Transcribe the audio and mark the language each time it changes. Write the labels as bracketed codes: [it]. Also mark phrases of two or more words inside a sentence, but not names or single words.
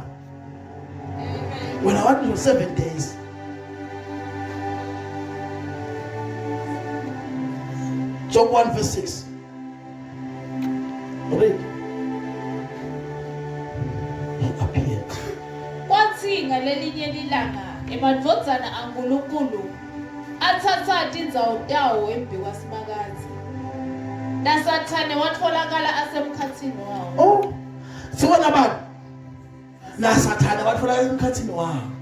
[en] When our marriage was 7 days. Job 1 verse 6. Read. He appeared. [ss] Kwathi ngalelinye ilanga emadvodzana aNkulunkulu athatha indzawo tawo embi kwaSimakazi. NaSathane watholakala asemkhathini wawo. Oh. Siwona abantu. NaSathane watholakala emkhathini wawo.